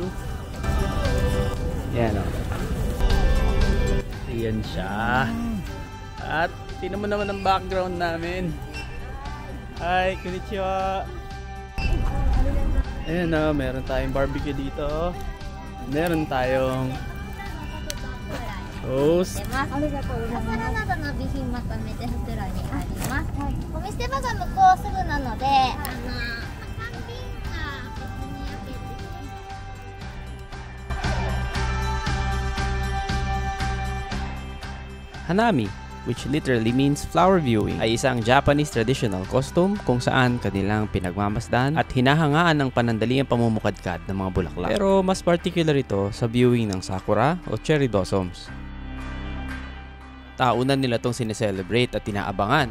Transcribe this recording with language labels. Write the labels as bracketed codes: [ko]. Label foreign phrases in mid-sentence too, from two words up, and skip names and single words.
[tl] Yan o. Ayan siya. At tingnan mo naman ang background namin. [ja] Hi, konnichiwa. [tl] Ayan o, meron tayong barbecue dito. Meron tayong toast. [ja] お店場が向こうすぐなので、 [en] Hanami, which literally means flower viewing, [tl] ay isang [en] Japanese traditional costume [tl] kung saan kanilang pinagmamasdan at hinahangaan ng panandaliang pamumukadkad ng mga bulaklak. Pero mas particular ito sa viewing ng sakura o [en] cherry blossoms. [tl] Taunan nila itong sineselebrate at tinaabangan.